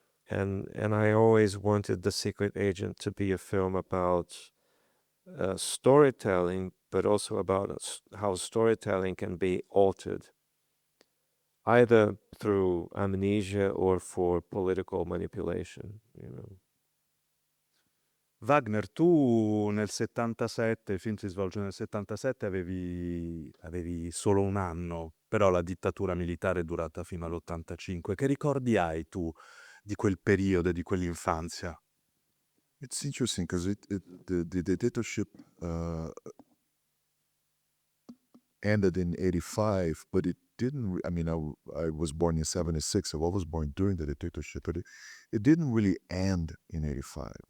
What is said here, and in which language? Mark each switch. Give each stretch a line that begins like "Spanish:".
English: And I always wanted The Secret Agent to be a film about storytelling, but also about how storytelling can be altered, either through amnesia or for political manipulation, you know.
Italian: Wagner, tu nel 77, il film si svolge nel 77, avevi solo un anno, però la dittatura militare è durata fino all'85. Che ricordi hai tu di quel periodo e di quell'infanzia?
English: It's interesting because the dictatorship ended in 85, but it didn't, I was born in 76, so I was born during the dictatorship, but it didn't really end in 85.